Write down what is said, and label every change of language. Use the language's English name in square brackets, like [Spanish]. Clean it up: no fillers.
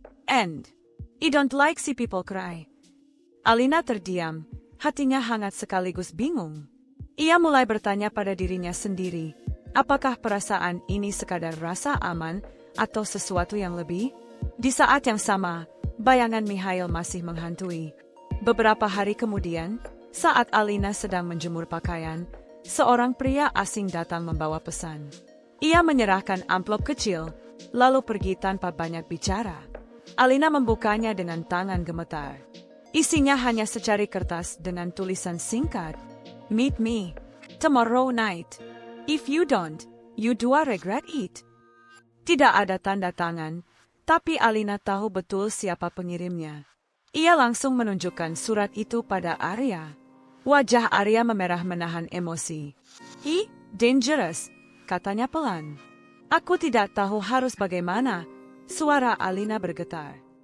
[English] And I don't like see people cry." [Indonesian] Alina terdiam, hatinya hangat sekaligus bingung. Ia mulai bertanya pada dirinya sendiri, apakah perasaan ini sekadar rasa aman atau sesuatu yang lebih? Di saat yang sama, bayangan Mikhail masih menghantui. Beberapa hari kemudian, saat Alina sedang menjemur pakaian, seorang pria asing datang membawa pesan. Ia menyerahkan amplop kecil, lalu pergi tanpa banyak bicara. Alina membukanya dengan tangan gemetar. Isinya hanya secari kertas dengan tulisan singkat, [English] Meet me tomorrow night. If you don't, you do regret it. [Indonesian] Tidak ada tanda tangan, tapi Alina tahu betul siapa pengirimnya. Ia langsung menunjukkan surat itu pada Arya. Wajah Arya memerah menahan emosi. Dangerous, katanya pelan. Aku tidak tahu harus bagaimana, suara Alina bergetar.